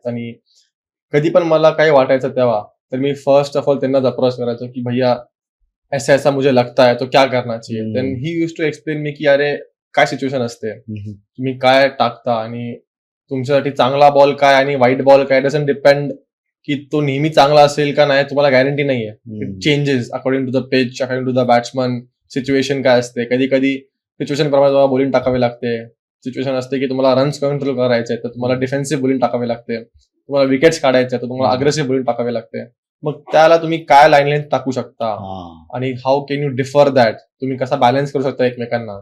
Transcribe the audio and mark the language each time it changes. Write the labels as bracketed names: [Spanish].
[Marathi] आणि कधी पण मला काही वाटायचं तेव्हा तर मी फर्स्ट ऑफ ऑल त्यांनाच अप्रोच करायचो की [Hindi] भैया ऐसा ऐसा मुझे लगता है तो क्या करना चाहिए. [English] then he used to explain me [Marathi] की अरे काय सिच्युएशन असते, तुम्ही काय टाकता आणि तुमच्यासाठी चांगला बॉल काय आणि वाईट बॉल काय, डझंट डिपेंड की तो नेहमी चांगला असेल का नाही, तुम्हाला गॅरंटी नाहीये. [English] It changes according to the pitch, according to the batsman. [Marathi] Situation काय असते, कधी कधी सिच्युएशन प्रमाणे तुम्हाला बॉलिंग टाकावी लागते. सिच्युएशन असते की तुम्हाला रन्स कंट्रोल करायचे तर तुम्हाला डिफेन्सिव्ह बॉलिंग टाकावी लागते. तुम्हाला विकेट्स काढायचे तर तुम्हाला अग्रेसिव्ह बॉलिंग टाकावी लागते. मग त्याला तुम्ही काय लाईन लेंथ टाकू शकता आणि [English] how can you differ that, [Marathi] तुम्ही कसा बॅलन्स करू शकता एकमेकांना.